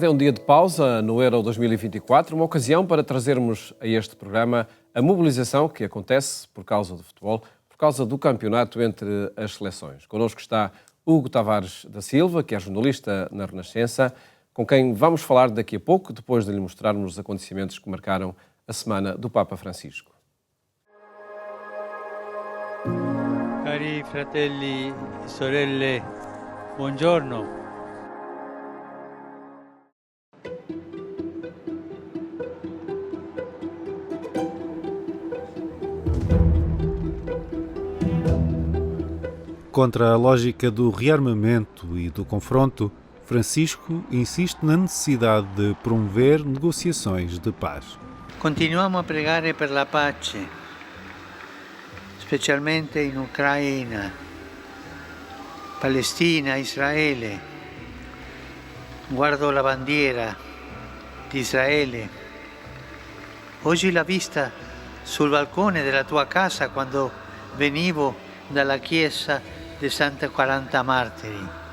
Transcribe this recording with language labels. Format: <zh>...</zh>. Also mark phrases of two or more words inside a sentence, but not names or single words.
<pt>É um dia de pausa no Euro 2024, uma ocasião para trazermos a este programa a mobilização que acontece por causa do futebol, por causa do campeonato entre as seleções. Connosco está Hugo Tavares da Silva, que é jornalista na Renascença, com quem vamos falar daqui a pouco, depois de lhe mostrarmos os acontecimentos que marcaram a semana do Papa Francisco.</pt> <it>Cari fratelli e sorelle, buongiorno.</it> <pt>Contra a lógica do rearmamento e do confronto, Francisco insiste na necessidade de promover negociações de paz.</pt> <it>Continuiamo a pregare per la pace, specialmente in Ucraina, Palestina, Israele. Guardo la bandiera di Israele. Oggi l'ho vista sul balcone della tua casa quando venivo dalla chiesa di Santa 40 Martiri.</it>